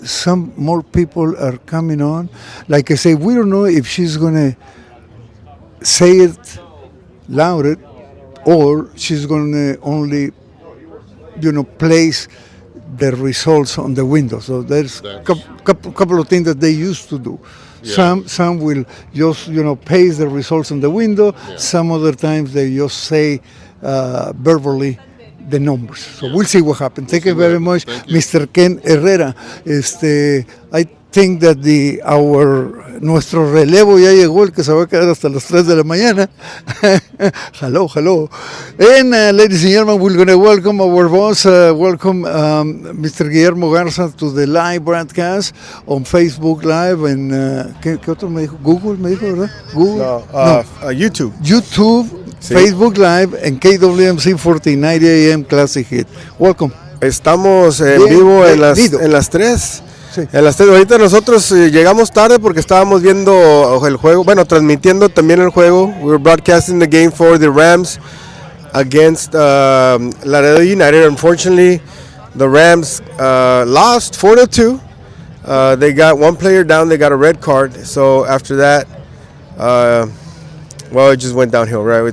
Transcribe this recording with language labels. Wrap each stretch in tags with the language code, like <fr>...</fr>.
<en>Some more people are coming on. Like I say, we don't know if she's going to say it louder, or she's going to only, place the results on the window. So there's a couple of things that they used to do. Yeah. Some will just paste the results on the window. Yeah. Some other times they just say verbally the numbers. So we'll see what happens. Thank you very much, Mr. Ken Herrera.</en> <es>I think that nuestro relevo ya llegó, el que se va a quedar hasta las 3 de la mañana.</es> <en>Hello. And ladies and gentlemen, we're going to welcome our boss, welcome Mr. Guillermo Garza to the live broadcast on Facebook Live.</en> <es>And ¿qué otro me dijo? Google me dijo, ¿verdad? Google. No, YouTube. Sí. Facebook Live en KWMC 1490 AM Classic Hit. Welcome. Estamos en vivo en las 3. Sí. En las 3. Ahorita nosotros llegamos tarde porque estábamos viendo el juego, transmitiendo también el juego.</es> <en>We were broadcasting the game for the Rams against Laredo United. Unfortunately, the Rams lost 4-2. They got one player down. They got a red card. So after that, it just went downhill, right?</en>